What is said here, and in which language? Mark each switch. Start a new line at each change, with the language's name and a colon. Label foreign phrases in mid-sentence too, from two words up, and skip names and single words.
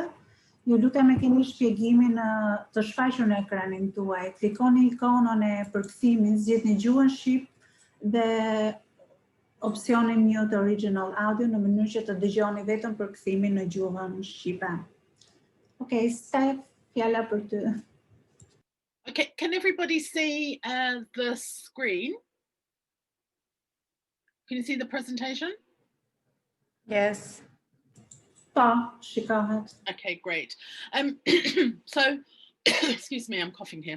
Albanian: Ju lutem e keni shpjegimin të shfaqur në ekranin tuaj. Klikoni ikonën e përkthimit, zgjidhni gjuhën shqip dhe opsionin
English: Mute Original Audio
Albanian: në mënyrë që të dëgjoni vetëm përkthimin në gjuhën shqipe. Okay, Steph, fjala për ty.
English: Okay, can everybody see the screen? Can you see the presentation? Yes.
Albanian: Shikohet.
English: Okay, great. So, excuse me, I'm coughing here.